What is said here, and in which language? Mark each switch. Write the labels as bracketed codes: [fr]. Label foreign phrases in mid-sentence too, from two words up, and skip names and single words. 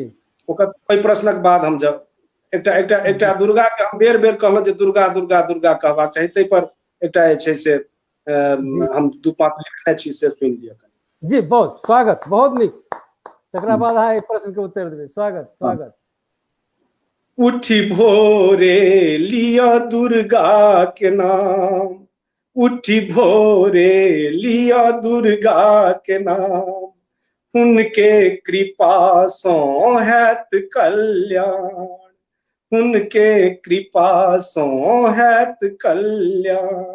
[mai] ओकर ओहि प्रश्नक बाद हम जब एकटा दुर्गा के हम बेर बेर कहलहुँ जे दुर्गा दुर्गा दुर्गा कहबाक चाही, तै पर एकटा जे छै से हम 2-5 लिखने छी से सुनि लिअ। जी बहुत स्वागत, बहुत नीक। तकरा बाद अहाँ एक प्रश्न के उत्तर देबै। स्वागत स्वागत। उठी भोरे लिया दुर्गा के नाम, उठी भोरे लिया दुर्गा के नाम, उनके कृपा सो हैत कल्याण, उनके कृपा सो हैत कल्याण।